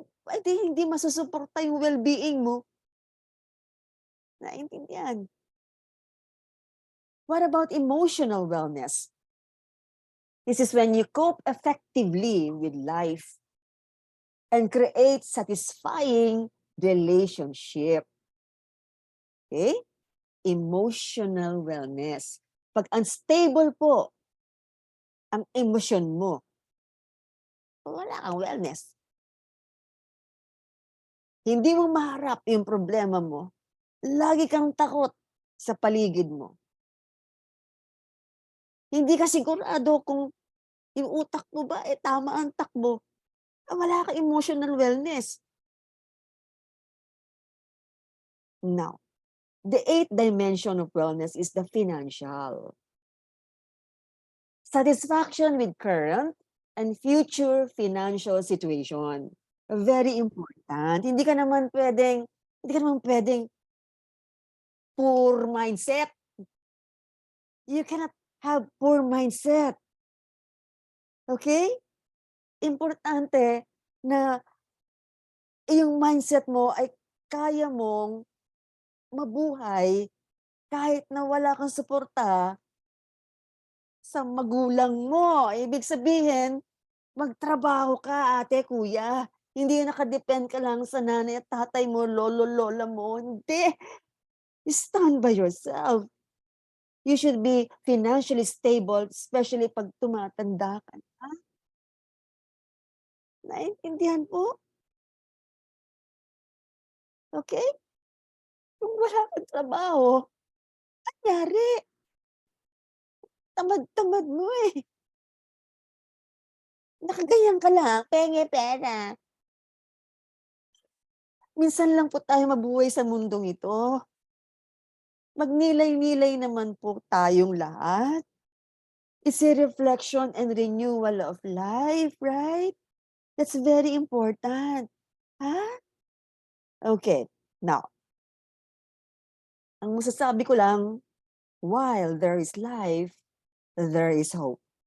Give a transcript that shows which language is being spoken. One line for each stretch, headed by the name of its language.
Filipino: Ay di hindi masusuporta yung well-being mo. Naintindihan?
English: What about emotional wellness? This is when you cope effectively with life and create satisfying relationship. Okay? Emotional wellness.
Filipino: Pag unstable po ang emosyon mo, wala kang wellness. Hindi mo maharap yung problema mo, lagi kang takot sa paligid mo. Hindi ka sigurado kung yung utak mo ba tama ang takbo. Wala kang emotional wellness.
English: Now, the eighth dimension of wellness is the financial. Satisfaction with current and future financial situation. Very important.
Filipino: Hindi ka naman pwedeng poor mindset.
English: You cannot have poor mindset. Okay?
Filipino: Importante na yung mindset mo ay kaya mong mabuhay kahit na wala kang suporta sa magulang mo. Ibig sabihin, magtrabaho ka ate, kuya. Hindi nakadepend ka lang sa nanay at tatay mo, lolo, lola mo. Hindi.
English: Stand by yourself. You should be financially stable, especially
Filipino: pag tumatanda ka na. Naintindihan po? Okay? Kung wala kang trabaho, anyari? Tamad-tamad mo eh. Nakaganyan ka lang, penge pera. Minsan lang po tayo mabuhay sa mundong ito. Magnilay-nilay naman po tayong lahat.
English: It's a reflection and renewal of life, right? That's very important. Ha? Okay. Now,
Filipino: ang masasabi ko lang,
English: while there is life, there is hope.